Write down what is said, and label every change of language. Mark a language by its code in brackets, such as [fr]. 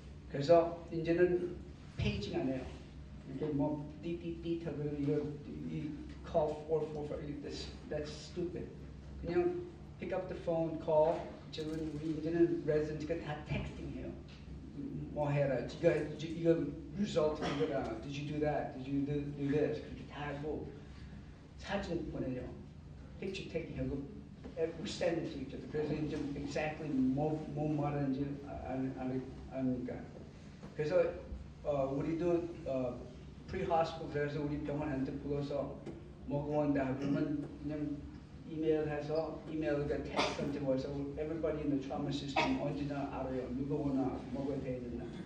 [ko] 그래서 이제는 페이징 안 해요. 이렇게 뭐 띠띠띠 하고 이 [en] call 445 that's stupid. [ko] 그냥 [en] pick up the phone, call. [ko] 지금 우리 이제는 레지던트가 다 텍스팅해요. 뭐 해라. 이거 result 이거다. [en] Did you do that? Did you do this? [ko] 그렇게 다 하고 사진 보내요. [en] Picture taking [ko] 하고 [en] we send it to each other. [ko] 그래서 이제 exactly 뭐 말하는지 아니까. 그래서 우리도 pre-hospital에서 우리 병원한테 불러서 뭐가 온다 그러면 그냥 이메일해서 이메일과 텍스트한테 와서 [en] everybody in the trauma system [ko] 언제나 알아요. 누가 오나 뭐가 돼야 되나.